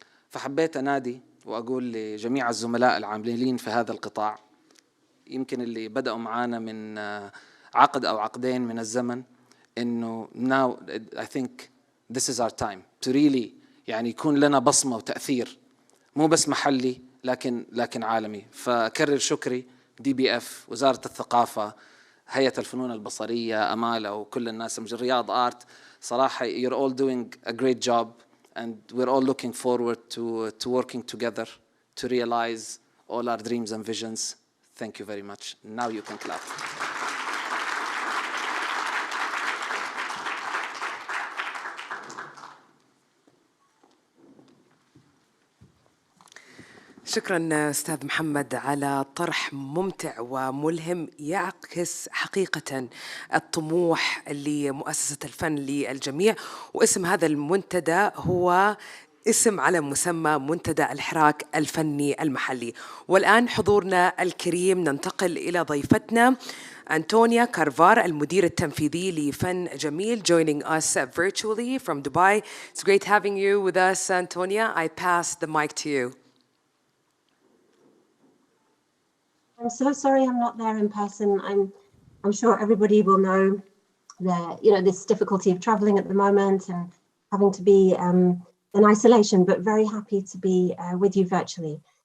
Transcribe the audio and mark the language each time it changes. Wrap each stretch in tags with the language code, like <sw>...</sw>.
<ar>فحبيت أنادي وأقول لجميع الزملاء العاملين في هذا القطاع، يمكن اللي بدأوا معانا من عقد أو عقدين من الزمن، إنه</ar> <en>now I think this is our time to really</en> <ar>يعني يكون لنا بصمة وتأثير مو بس محلي لكن عالمي. فأكرر شكري DBF، وزارة الثقافة، هيئة الفنون البصرية، أمالة، وكل الناس من رياض آرت.</ar> <en>صراحة you're all doing a great job and we're all looking forward to working together to realize all our dreams and visions. Thank you very much. Now you can clap.</en> <ar>شكرا أستاذ محمد على طرح ممتع وملهم يعكس حقيقة الطموح لمؤسسة الفن للجميع. واسم هذا المنتدى هو اسم على مسمى منتدى الحراك الفني المحلي. والآن حضورنا الكريم ننتقل إلى ضيفتنا أنطونيا كارفار، المدير التنفيذي لفن جميل,</ar> <en>joining us virtually from Dubai. It's great having you with us, Antonia. I pass the mic to you. I'm so sorry I'm not there in person. I'm sure everybody will know this difficulty of traveling at the moment and having to be in isolation, but very happy to be with you virtually.</en>